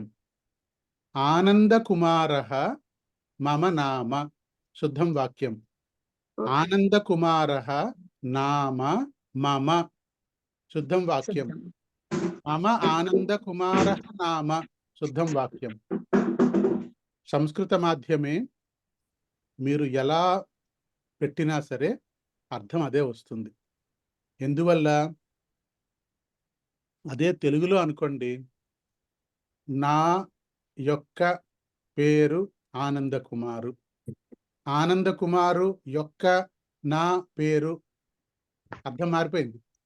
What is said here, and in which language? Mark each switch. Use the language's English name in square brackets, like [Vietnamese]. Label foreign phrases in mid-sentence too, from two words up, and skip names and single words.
[Sanskrit] आनन्दकुमारः मम नाम शुद्धं वाक्यम्। आनन्दकुमारः नाम मम शुद्धं वाक्यम्। मम आनन्दकुमारः नाम शुद्धं వాక్యం। సంస్కృత మాధ్యమే [Telugu] మీరు ఎలా పెట్టినా సరే అర్థం అదే వస్తుంది. ఎందువల్ల? అదే తెలుగులో అనుకోండి, నా యొక్క పేరు ఆనందకుమారు, ఆనందకుమారు యొక్క నా పేరు, అర్థం మారిపోయింది.